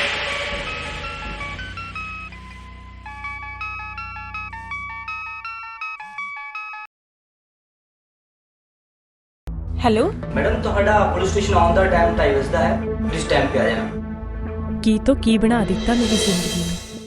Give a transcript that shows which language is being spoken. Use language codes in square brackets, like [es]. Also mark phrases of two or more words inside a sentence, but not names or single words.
[en] हेलो [pa] मैडम ਤੁਹਾਡਾ ਪੁਲਿਸ ਸਟੇਸ਼ਨ ਆਉਣ ਦਾ ਟਾਈਮ 2:30 ਵਜੇ ਦਾ ਹੈ, [en] please time [hi] पे आ जाना। [pa] ਕੀ ਤੋ ਕੀ ਬਣਾ ਦਿੱਤਾ ਮੇਰੀ ਜ਼ਿੰਦਗੀ ਮੇਂ।